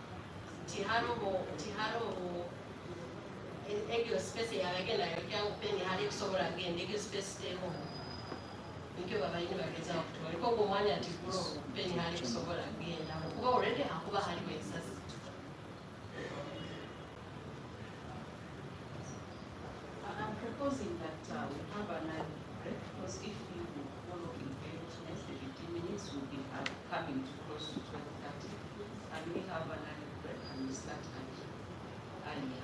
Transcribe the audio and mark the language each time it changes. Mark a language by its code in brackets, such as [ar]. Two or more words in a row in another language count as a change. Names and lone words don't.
[nyn] egyo space yabagenda yokya ngu peni hali kusobola genda egyo space tehoho nikyo babaire nibagezaho okutwoleka ogwo omwanya tigulo peni hali kusobola genda kuba already hakuba haliwo esasi. [en] I'm proposing that we have an early break because if we follow in very next 15 minutes, we'll be coming to close to 12:30, and we have an early break and we start earlier.